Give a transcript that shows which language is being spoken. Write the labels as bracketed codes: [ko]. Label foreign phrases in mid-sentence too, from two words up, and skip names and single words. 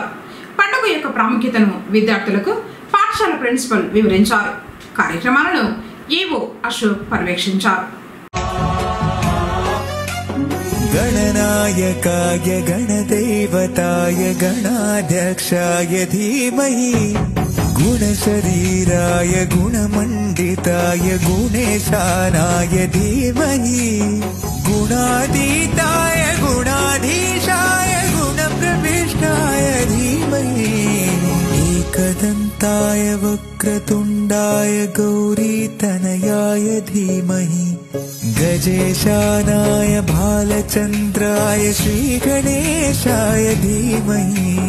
[te] పండుగ యొక్క ప్రాముఖ్యతను విద్యార్థులకు పాఠశాల ప్రిన్సిపల్ వివరించారు. కార్యక్రమాలను ఏవో అశోక్ పర్యవేక్షించారు. [sa] गणनायकाय गणदेवताय गणाध्यक्षाय धीमहि गुणशरीराय गुणमण्डिताय गुणेशानाय धीमहि गुणातीताय गुणाधीशाय गुणप्रविष्टाय धीमहि एकदन्ताय वक्रतुण्डाय गौरीतनयाय धीमहि गजेशानाय भालचन्द्राय श्रीगणेशाय धीमहि